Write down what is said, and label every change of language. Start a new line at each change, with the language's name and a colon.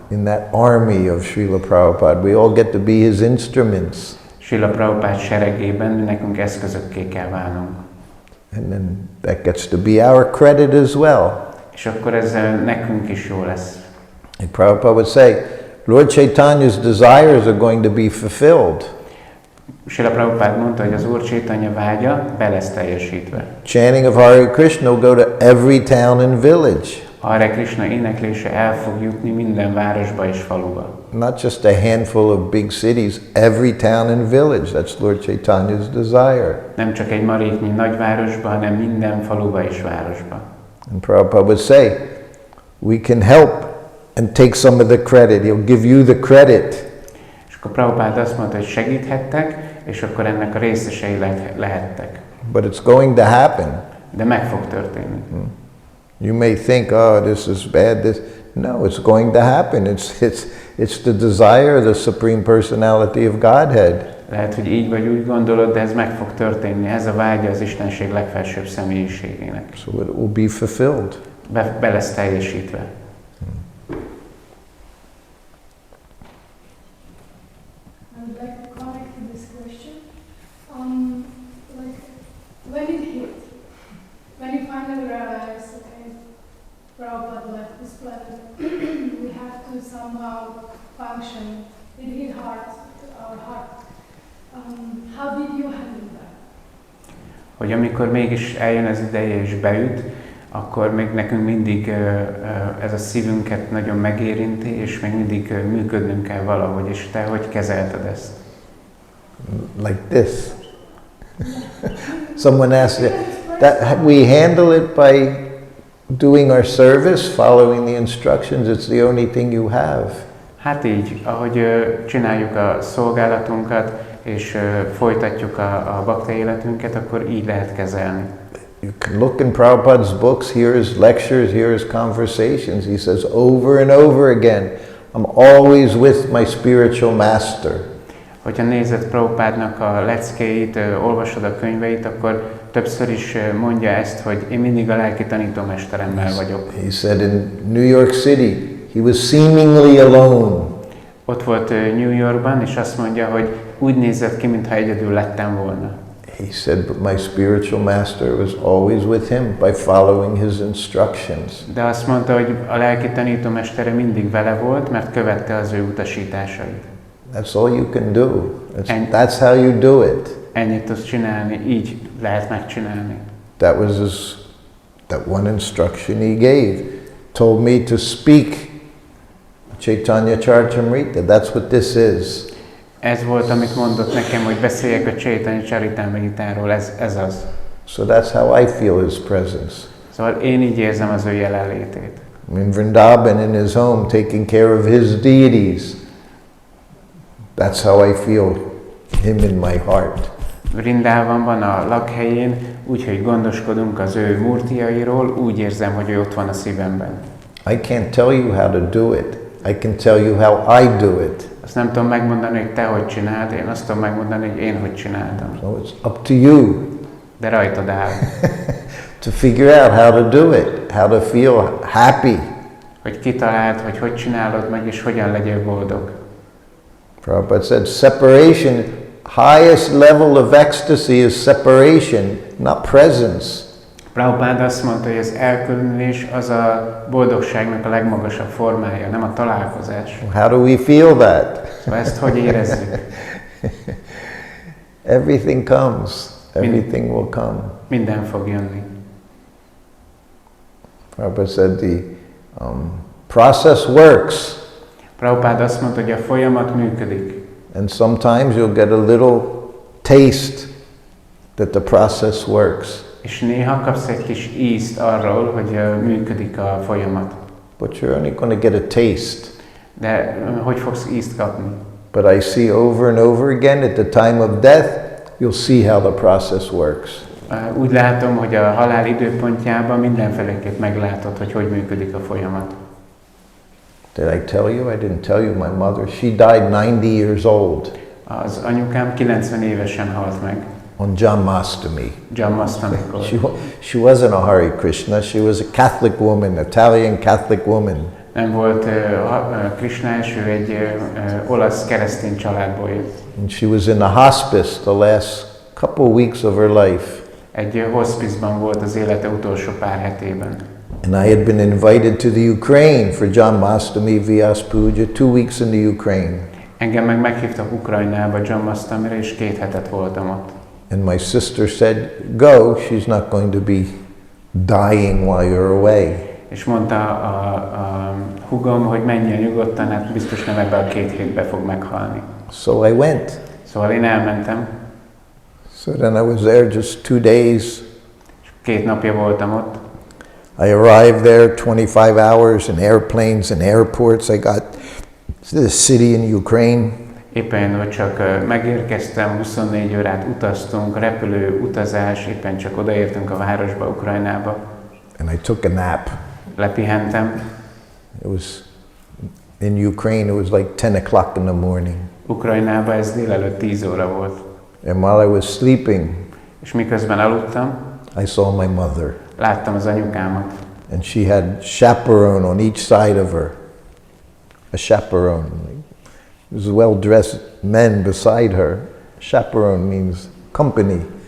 English: In that army of Srila Prabhupada, we all get to be his instruments.
Hungarian: Srila Prabhupada seregében nekünk eszközökké kell válnunk.
English: And then that gets to be our credit as well.
Hungarian: És akkor ez nekünk is jó lesz.
English: Like Prabhupada would say, Lord Chaitanya's desires are going to be fulfilled.
Hungarian: Srila Prabhupada mondta, hogy az Úr Chaitanya vágya be lesz teljesítve.
English: Chanting of Hare Krishna will go to every town and village.
Hungarian: Hare Krishna éneklése el fog jutni minden városba és faluba.
English: Not just a handful of big cities, every town and village. That's Lord Chaitanya's desire.
Hungarian: Nem csak egy maréknyi nagyvárosba, hanem minden faluba és városba.
English: And Prabhupada would say, we can help and take some of the credit. He'll give you the credit.
Hungarian: És akkor Prabhupád azt mondta, hogy segíthettek, és akkor ennek a részesei lehettek.
English: But it's going to happen.
Hungarian: De meg fog történni.
English: You may think, oh, this is bad. No, it's going to happen. It's the desire of the Supreme Personality of Godhead.
Hungarian: Lehet, hogy így vagy úgy gondolod, de ez meg fog történni. Ez a vágya az Istenség legfelsőbb személyiségének.
English: So it will be fulfilled.
Hungarian: Be lesz teljesítve.
English: I'd like to comment to this question. Like, when it hit, when you finally realize, okay, Prabhupada left this planet, we have to somehow function. It hit hard, our heart. How did you handle that?
Hungarian: Hogy amikor mégis eljön az ideje és beüt, akkor még nekünk mindig ez a szívünket nagyon megérinti, és még mindig működnünk kell valahogy, és te hogy kezelted ezt?
English: Like this. Someone asked that we handle it by doing our service, following the instructions. It's the only thing you have.
Hungarian: Hát így, ahogy csináljuk a szolgálatunkat, és folytatjuk a bakta életünket, akkor így lehet kezelni.
English: You can look in Prabhupada's books, hear his lectures, hear his conversations. He says over and over again, I'm always with my spiritual master.
Hungarian: Hogyha nézed Prabhupádnak a leckéit, olvasod a könyveit, akkor többször is mondja ezt, hogy én mindig a lelki tanítómesteremmel vagyok.
English: He said in New York City, he was seemingly alone.
Hungarian: Ott volt New Yorkban, és azt mondja, hogy úgy nézett ki, mintha egyedül lettem volna.
English: He said, but my spiritual master was always with him by following his instructions.
Hungarian: De azt mondta, hogy a lelki tanítómestere mindig vele volt, mert követte az ő utasításait.
English: That's all you can do. That's how you do it.
Hungarian: Ennyit tudsz csinálni, így lehet megcsinálni.
English: That was that one instruction he gave. Told me to speak Chaitanya Charitamrita. That's what this is.
Hungarian: Ez volt, amit mondott nekem, hogy beszéljek a Chaitanya Charitamritáról, ez az.
English: So that's how I feel his presence.
Hungarian: Szóval én így érzem az ő jelenlétét.
English: In Vrindavan, in his home, taking care of his deities. That's how I feel him in my heart.
Hungarian: Vrindavanban, a lakhelyén, úgyhogy gondoskodunk az ő murtiairól, úgy érzem, hogy ő ott van a szívemben.
English: I can't tell you how to do it. I can tell you how I do it.
Hungarian: Azt nem tudom megmondani, hogy te hogy csináld, én azt tudom megmondani, hogy én hogy csináltam.
English: So it's up to you.
Hungarian: De rajtad áll.
English: To figure out how to do it, how to feel happy.
Hungarian: Hogy kitaláld, hogy csinálod meg, és hogyan legyél boldog.
English: Prabhupada said, separation, highest level of ecstasy is separation, not presence.
Hungarian: Prabhupád azt mondta, hogy az elkülönülés az a boldogságnak a legmagasabb formája, nem a találkozás.
English: How do we feel that?
Hungarian: Szóval ezt hogy érezzük?
English: Everything comes. Everything will come.
Hungarian: Minden fog jönni.
English: Prabhupada said the process works.
Hungarian: Prabhupád azt mondta, hogy a folyamat működik.
English: And sometimes you'll get a little taste that the process works.
Hungarian: És néha kapsz egy kis ízt arról, hogy működik a folyamat.
English: But you're only going to get a taste.
Hungarian: De hogy fogsz ízt kapni?
English: But I see over and over again at the time of death, you'll see how the process works.
Hungarian: Úgy látom, hogy a halál időpontjában mindenféleképp meglátod, hogy működik a folyamat.
English: Did I tell you? I didn't tell you. My mother, she died 90 years old.
Hungarian: Az anyukám 90 évesen halt meg.
English: On Janmashtami.
Hungarian: Janmashtami-kor.
English: She wasn't a Hare Krishna. She was a Catholic woman, Italian Catholic woman.
Hungarian: Nem volt Krishnás, ő egy olasz keresztény családból jött.
English: And she was in the hospice the last couple weeks of her life.
Hungarian: Egy hospice-ban volt az élete utolsó pár hetében.
English: And I had been invited to the Ukraine for Janmashtami Vyas Puja, 2 weeks in the Ukraine.
Hungarian: Engem meg meghívtak Ukrajnába Janmashtami-re, és 2 hetet voltam ott.
English: And my sister said, go, she's not going to be dying while you're away.
Hungarian: És mondta a hugom, hogy menjen nyugodtan, hát biztos nem ebben a 2 hétben fog meghalni.
English: So I went.
Hungarian: Szóval én elmentem.
English: So then I was there just 2 days.
Hungarian: 2 napja voltam ott.
English: I arrived there 25 hours in airplanes and airports. I got to the city in Ukraine.
Hungarian: Éppen, hogy csak megérkeztem, 24 órát utaztunk, repülő, utazás, éppen csak odaértünk a városba, Ukrajnába.
English: And I took a nap.
Hungarian: Lepihentem.
English: It was, in Ukraine, it was like 10 o'clock in the morning.
Hungarian: Ukrajnában ez délelőtt 10 óra volt.
English: And while I was sleeping,
Hungarian: És miközben aludtam,
English: I saw my mother.
Hungarian: láttam az anyukámat.
English: And she had chaperone on each side of her. A chaperone. There was well-dressed men beside her. Chaperone means company.